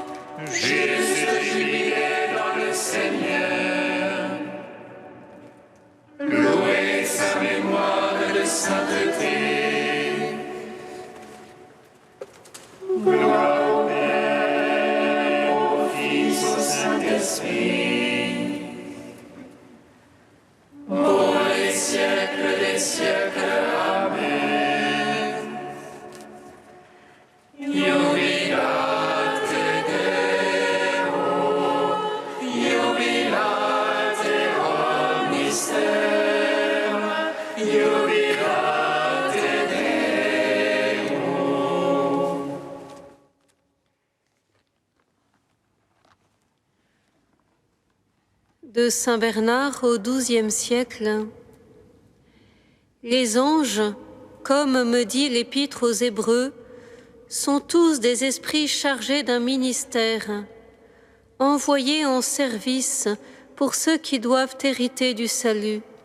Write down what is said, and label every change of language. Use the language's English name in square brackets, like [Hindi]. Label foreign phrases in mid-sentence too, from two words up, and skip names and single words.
[French] Juste jubilé dans le Seigneur, louez sa mémoire de sainteté. Gloire au Père, au Fils, au Saint-Esprit, pour les siècles des siècles. Amen. [Latin] Jubilate Deo, jubilate omnis terra, jubilate Deo. [French] De Saint Bernard au XIIe siècle. Les anges, comme me dit l'Épître aux Hébreux, sont tous des esprits chargés d'un ministère, envoyés en service pour ceux qui doivent hériter du salut.